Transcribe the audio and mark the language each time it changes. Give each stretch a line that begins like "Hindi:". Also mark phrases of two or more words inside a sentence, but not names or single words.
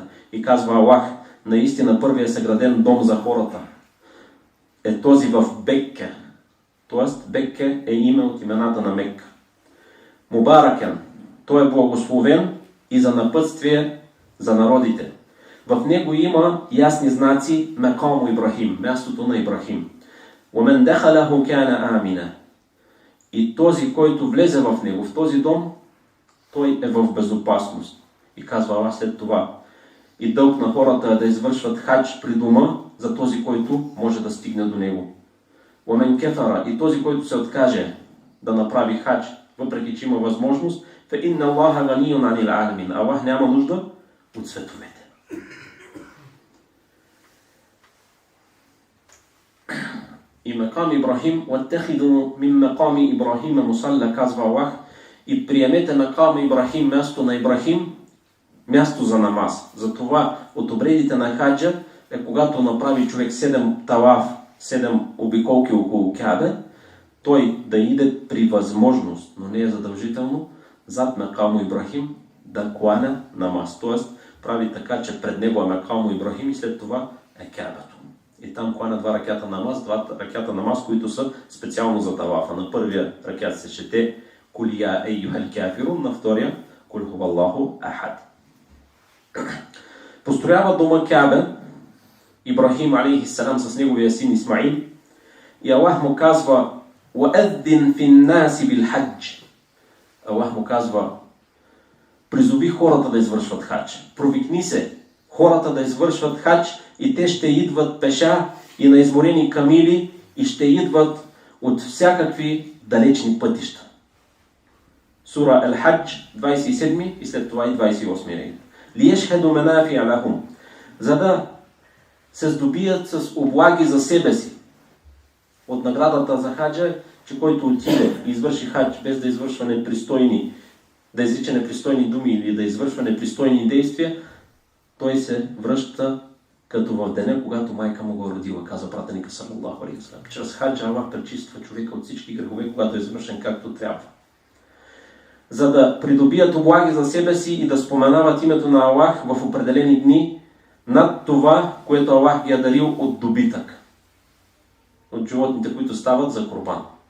Bulgarian: И казва Аллах: наистина първият съграден дом за хората е този в Бекке. Тоест Бекке е име от имената на Мекка. Мубаракен, той е благословен и за напътствие за народите. В него има ясни знаци Макам Ибрахим, мястото на Ибрахим.
Arabic: وَمَنْ دَخَلَهُ كَانَ آمِنًا.
Bulgarian: И този, който влезе в него, в този дом, той е в безопасност. И казва Аллах след това: и дълг на хората е да извършват хадж при дома за този, който може да стигне до него.
Arabic: وَمَنْ كَفَرَ.
Bulgarian: И този, който се откаже да направи хадж, въпреки че има възможност,
Arabic: فَإِنَّ اللَّهَ غَنِيٌّ عَنِ الْعَالَمِينَ.
Bulgarian: Аллах няма нужда от световете. И Макам Ибрахим,
Arabic: وَاتَّخِذُوا مِنْ مَقَامِ إبراهيم مصلى,
Bulgarian: казва Аллах, и приемете Макам Ибрахим, място на Ибрахим, място за намаз. Затова от обредите на хаджа е когато направи човек 7 талаф, 7 обиколки около Кабе, той да иде при възможност, но не е задължително, зад Макам Ибрахим да кланя намаз. Тоест прави така, че пред него е Макам Ибрахим и след това е Кабето. И там кланя 2 ракята намаз, 2 ракята намаз, които са специално за талафа. На първия ракят се чете
Arabic: قل يا أيها الكافرون,
Bulgarian: на втория
Arabic: قل هو الله أحد.
Bulgarian: Построява дома Кабе Ибрахим алейхиссалам с неговия син Исмаил и Аллах му казва:
Arabic: وَأَذِّنْ فِي النَّاسِ بِالْحَجِّ.
Bulgarian: Аллах му казва: призови хората да извършват хадж. Провикни се хората да извършват хадж и те ще идват пеша и на изморени камили и ще идват от всякакви далечни пътища. Сура Ал-Хадж, 27 и след това и 28 ред.
Arabic: ليشهدوا منافع لهم,
Bulgarian: за да се здобият с облаги за себе си. От наградата за хаджа, че който отиде и извърши хадж без да извършва непристойни, да изрича непристойни думи или да извършва непристойни действия, той се връща като в деня, когато майка му го родила, каза пратеника
Arabic: صلى الله عليه وسلم.
Bulgarian: Чрез хаджа Аллах пречиства човека от всички грехове, когато е извършен както трябва. За да придобият облаги за себе си и да споменават името на Аллах в определени дни над това, което Аллах ги е дарил от добитък, от животните, които стават за курбан.